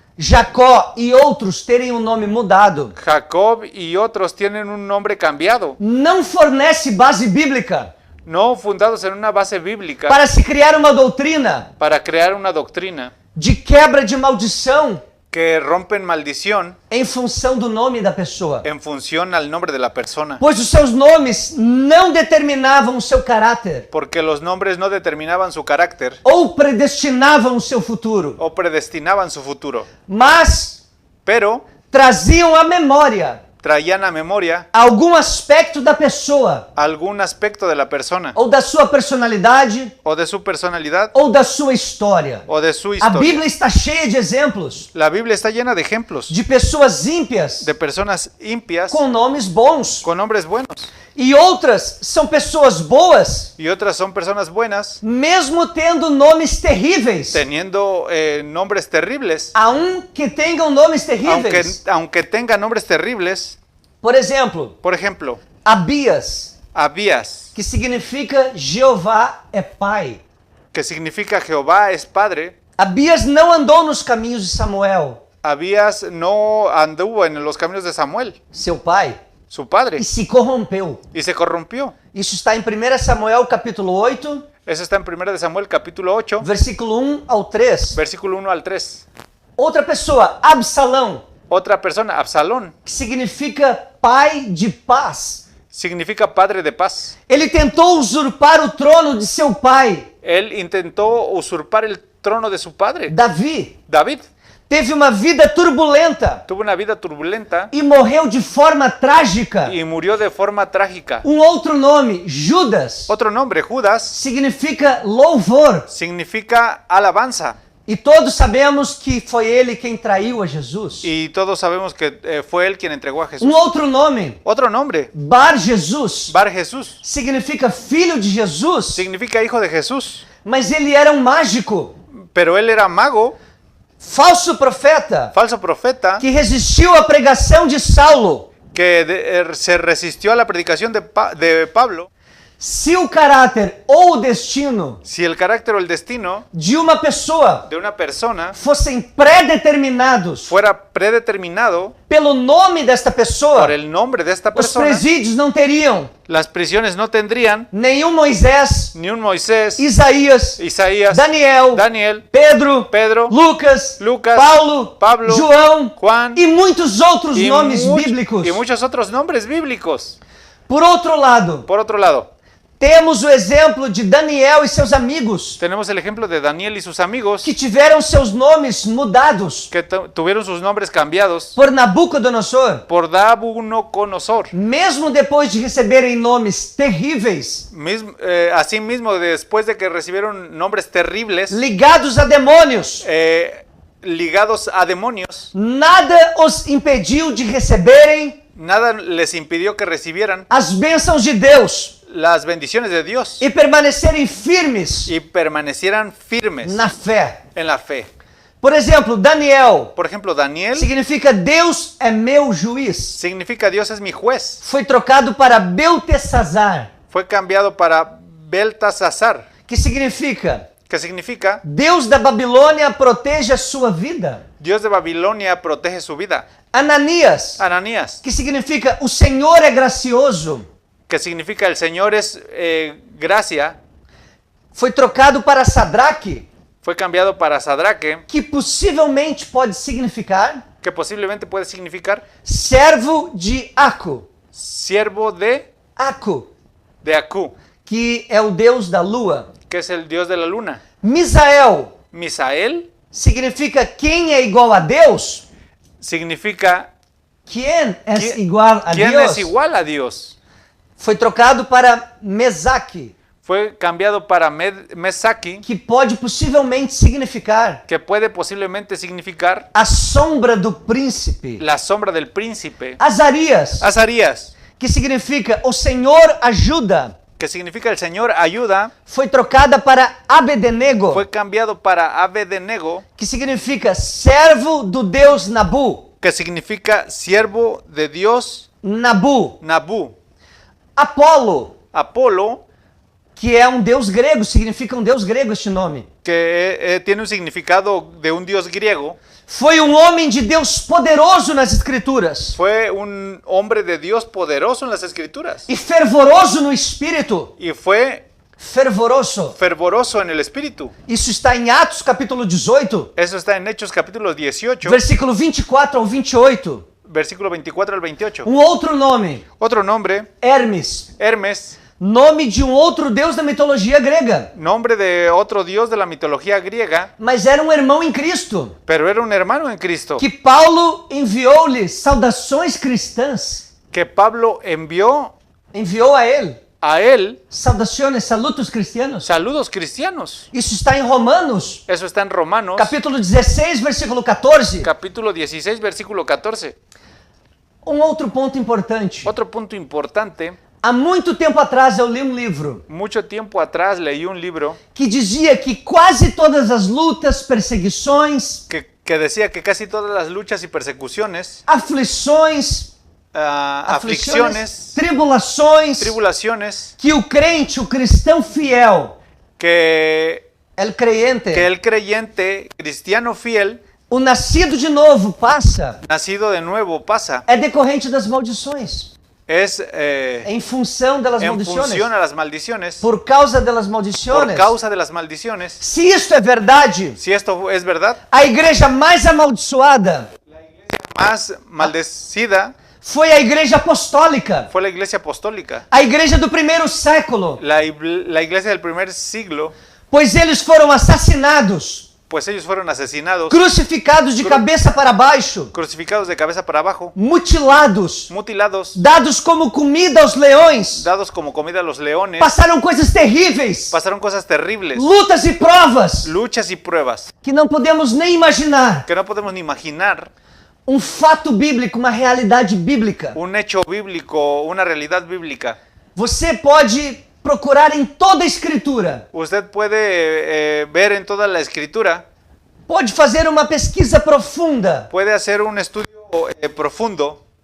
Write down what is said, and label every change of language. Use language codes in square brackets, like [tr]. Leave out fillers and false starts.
[pt] Jacó e outros terem o nome mudado, [es] Jacob y otros tienen un nombre cambiado, [pt] não fornece base bíblica [es] no fundados en una base bíblica [pt] para se criar uma doutrina [es] para crear una doctrina [pt] de quebra de maldição [es] que rompen maldición [pt] em função do nome da pessoa. [es] en función al nombre de la persona. [pt] Pois os seus nomes não determinavam o seu caráter [es] Porque los nombres no determinaban su carácter [pt] ou predestinavam o seu futuro, [es] o predestinaban su futuro, [pt] mas [es] pero [pt] traziam à memória [es] traían a memoria [pt] algum aspecto da pessoa, [es] algún aspecto de la persona [pt] ou da sua personalidade, [es] o de su personalidad [pt] ou da sua história. [es] o de su [pt] A [es] historia. [pt] Bíblia está cheia de exemplos [es] La Biblia está llena de ejemplos [pt] de pessoas ímpias [es] de personas impias [pt] com nomes bons, [es] con nombres buenos [pt] e outras são pessoas boas, [es] y otras son personas buenas [pt] mesmo tendo nomes terríveis. [es] teniendo nombres terribles, [pt] Há que tenham nomes terríveis. [es] aunque tengan nombres terribles. [pt] Por exemplo, [es] Por ejemplo, [pt] Abias, [es] Abías, [pt] que significa Jeová é Pai. [es] que significa Jehová es Padre. [pt] Abias não andou nos caminhos de Samuel, [es] Abías no anduvo en los caminos de Samuel, [pt] seu pai, [es] su padre, [pt] e se corrompeu. [es] y se corrompió. [pt] Isso está em 1 Samuel capítulo 8, [es] Eso está en 1 de Samuel capítulo 8, [pt] versículo 1 ao 3. [es] versículo 1 al 3. [pt] Outra pessoa, Absalão, [es] Otra persona, Absalón, [pt] que significa pai de paz. [es] significa padre de paz. [pt] Ele tentou usurpar o trono de seu pai, [es] Él intentó usurpar el trono de su padre, [pt] Davi. [es] David. [pt] Teve uma vida turbulenta [es] Tuvo una vida turbulenta [pt] e morreu de forma trágica. [es] y murió de forma trágica. [pt] Outro nome, Judas, [es] Otro nombre, Judas, [pt] significa louvor. [es] significa alabanza. [pt] E todos sabemos que foi ele quem traiu a Jesus. [es] Y todos sabemos que fue él quien entregó a Jesús. [pt] Outro nome, [es] Otro nombre, [pt] Bar Jesus, [es] Bar Jesús, [pt] significa filho de Jesus, [es] significa hijo de Jesús. [pt] mas ele era mágico, [es] Pero él era mago, [pt] falso profeta, [es] falso profeta, [pt] que resistiu à pregação de Saulo. [es] que se resistió a la predicación de Pablo. [pt] Se o caráter ou o destino [es] Si el carácter o el destino [pt] de uma pessoa [es] de una persona [pt] fossem predeterminados [es] fuera predeterminado [pt] pelo nome desta pessoa, [es] por el nombre de esta [pt] os [es] persona, [pt] presídios não teriam [es] las prisiones no tendrían [pt] nenhum Moisés, [es] ni un Moisés, [pt] Isaías, [es] Isaías, [pt] Daniel, [es] Daniel, [pt] Pedro, [es] Pedro, [pt] Lucas, [es] Lucas, [pt] Paulo, [es] Pablo, [pt] João [es] Juan [pt] e muitos outros [es] y, [pt] nomes bíblicos. [es] y muchos otros nombres bíblicos. [pt] Por outro lado, [es] Por otro lado, [pt] temos o exemplo de Daniel e seus amigos, [es] tenemos el ejemplo de Daniel y sus amigos [pt] que tiveram seus nomes mudados [es] que tuvieron sus nombres cambiados [pt] por Nabucodonosor. [es] por Nabucodonosor. [pt] Mesmo depois de receberem nomes terríveis, [es] Asimismo, después de que recibieron nombres terribles, [pt] ligados a demônios, [es] ligados a demonios, [pt] nada os impediu de receberem [es] nada les impidió que recibieran [pt] as bênçãos de Deus [es] las bendiciones de Dios [pt] e permanecerem firmes [es] y permanecieran firmes [pt] na fé. [es] en la fe. [pt] Por exemplo, Daniel [es] Por ejemplo, Daniel [pt] significa Deus é meu juiz. [es] significa Dios es mi juez. [pt] Foi trocado para Beltesazar, [es] Fue cambiado para Beltasazar, [pt] que significa [es] que significa [pt] Deus da Babilônia protege a sua vida. [es] Dios de Babilonia protege su vida. [pt] Ananias, [es] Ananías, [pt] que significa o Senhor é gracioso, [es] que significa el Señor es gracia, [pt] foi trocado para Sadraque, [es] fue cambiado para Sadraque, [pt] que possivelmente pode significar [es] que posiblemente puede significar [pt] servo de Aco. [es] siervo de [pt] Aco, [es] Aku, [pt] que é o deus da lua. [es] que es el Dios de la luna. [pt] Misael [es] Misael [pt] significa quem é igual a Deus. [es] significa [pt] Quem é [es] ¿Quién- [pt] igual a [es] ¿quién [pt] Deus? [es] es igual a Dios? [pt] Foi trocado para Mesaque, [es] Fue cambiado para Mesaki, [pt] que pode possivelmente significar [es] que puede posiblemente significar [pt] a sombra do príncipe. [es] la sombra del príncipe. [pt] Azarias, [es] Azarías, [pt] que significa o Senhor ajuda, [es] que significa el Señor ayuda, [pt] foi trocada para Abednego, [es] fue cambiado para Abednego, [pt] que significa servo do deus Nabu. [es] que significa siervo de Dios [pt] Nabu. [es] Nabu. [pt] Apolo, [es] Apolo, [pt] que é deus grego, significa deus grego este nome. [es] que tiene un significado de un dios griego, [pt] Foi homem de Deus poderoso nas escrituras [es] fue un hombre de Dios poderoso en las escrituras [pt] e fervoroso no espírito. [es] y fue [pt] Fervoroso. [es] fervoroso en el espíritu. [pt] Isso está em Atos capítulo 18, [es] Eso está en Hechos capítulo 18, [pt] versículo 24 ao 28. [es] versículo 24 al 28. [pt] Outro nome, [es] Otro nombre, [pt] Hermes, [es] Hermes, [pt] nome de outro deus da mitologia grega, [es] nombre de otro dios de la mitología griega, [pt] mas era irmão em Cristo, [es] pero era un hermano en Cristo, [pt] que Paulo enviou-lhe saudações cristãs, [es] que Pablo envió [pt] enviou a ele [es] a él [pt] saudações, [es] salutos cristianos. saludos cristianos. [pt] Isso está em Romanos, [es] Eso está en Romanos, [pt] capítulo 16, versículo 14. [es] capítulo 16, versículo 14. [pt] Outro ponto importante. [es] Otro punto importante, [pt] Há muito tempo atrás eu li livro [es] mucho tiempo atrás leí un libro [pt] que dizia que quase todas as lutas, perseguições, [es] que decía que casi todas las luchas y persecuciones, [pt] aflições, [es] aflicciones, [pt] tribulações, [es] tribulaciones, [pt] que o crente, o cristão fiel, [es] que el creyente, el creyente cristiano fiel, [pt] o nascido de novo passa, [es] nacido de nuevo, pasa, [pt] é decorrente das maldições. [es] es [pt] em função das [es] en [pt] maldições. [es] función a las maldiciones, [pt] Por causa das [es] por [pt] maldições. [es] causa de las maldiciones. [pt] Se isto é verdade, [es] Si esto es verdad, [pt] a igreja mais amaldiçoada [es] más maldecida [pt] foi a igreja apostólica, [es] fue la iglesia apostólica, [pt] a igreja do primeiro século, [es] la iglesia del primer siglo, [pt] pois eles foram assassinados, [es] pues ellos fueron asesinados, [pt] crucificados de cabeça para baixo, [es] crucificados de cabeza para abajo, [pt] mutilados, [es] mutilados, [pt] dados como comida aos leões. [es] dados como comida a los leones. [pt] Passaram coisas terríveis, [es] Pasaron cosas terribles, [pt] lutas e provas [es] luchas y pruebas [pt] que não podemos nem imaginar. [es] que no podemos ni imaginar. [pt] Um fato bíblico, uma realidade bíblica. [es] Un hecho bíblico, una realidad bíblica. [pt] Você pode procurar em toda a escritura, [es] Usted puede ver en toda la escritura, [pt] pode fazer uma pesquisa profunda. [es] puede hacer un estudio profundo.